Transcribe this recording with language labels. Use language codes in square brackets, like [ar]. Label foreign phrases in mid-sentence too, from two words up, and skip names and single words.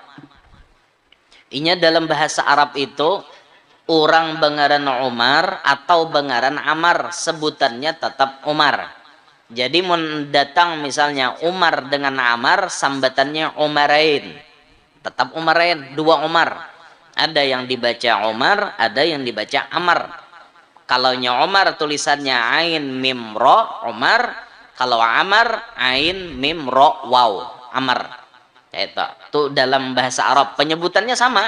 [bjn] Inya dalam bahasa Arab itu orang bengaran Umar atau bengaran Amar, sebutannya tetap Umar. Jadi mendatang misalnya Umar dengan Amar, sambatannya Umarain. [id] Tetap Umarain, dua Umar. Ada yang dibaca Umar, ada yang dibaca Amar. Kalaunya Umar tulisannya Ain Mim Ro, Umar. Kalau Amar, Ain Mim Ro Waw, Amar. Itu dalam bahasa Arab penyebutannya sama.